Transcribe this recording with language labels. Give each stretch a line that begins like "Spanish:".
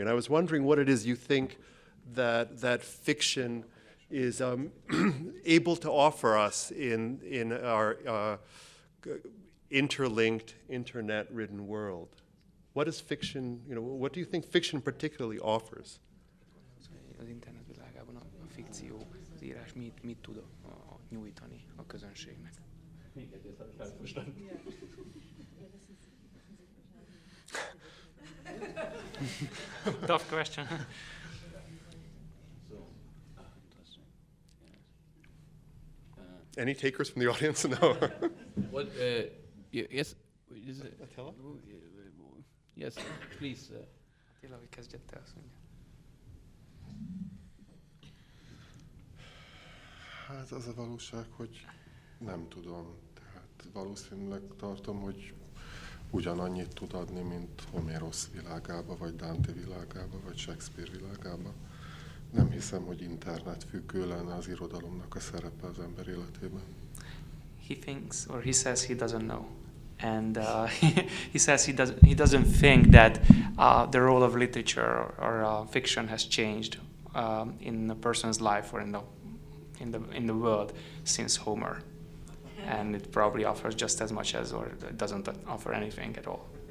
English: And I was wondering what it is you think that fiction is able to offer us in our interlinked, internet-ridden world. What is fiction, what do you think fiction particularly offers?
Hungarian: Az internet világában a fikció, az írás mit tud nyújtani a közönségnek?
English: Tough question. Any takers from the audience? No. What? Yes. Is it? Attila? Yes, please.
Hungarian: Attila, hogy kezdjed te, azt mondja. Hát az a valóság, hogy nem tudom. Tehát valószínűleg tartom, hogy ugyanannyit tud adni, mint Homérosz világába, vagy Dante világába, vagy Shakespeare világába. Nem hiszem, hogy internetfüggő lenne az irodalomnak a szerepe az ember életében.
English: He thinks, or he says he doesn't know. And he says he doesn't think that the role of literature or fiction has changed in a person's life or in the world since Homer, and it probably offers just as much as, or it doesn't offer anything at all.